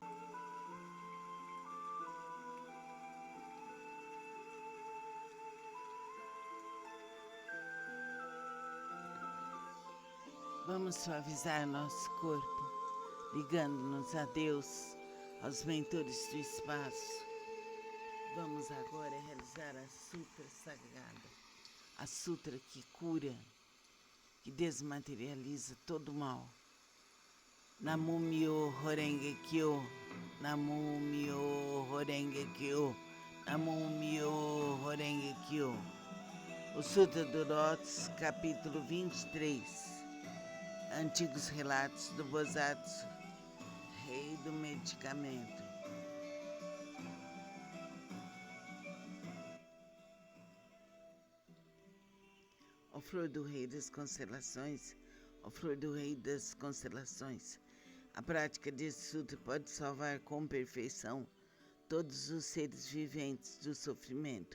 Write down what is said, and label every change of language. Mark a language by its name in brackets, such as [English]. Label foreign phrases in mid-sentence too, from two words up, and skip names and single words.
[Portuguese] Vamos suavizar nosso corpo, ligando-nos a Deus, aos mentores do espaço. Vamos agora realizar a Sutra Sagrada, a Sutra que cura, que desmaterializa todo o mal. [Japanese] 南無妙法蓮華経、南無妙法蓮華経、南無妙法蓮華経. [Portuguese] O Sutra do Lotus, capítulo 23. Antigos relatos do Bosatsu, rei do medicamento. Ó flor do rei das constelações, ó flor do rei das constelações, a prática desse sutra pode salvar com perfeição todos os seres viventes do sofrimento.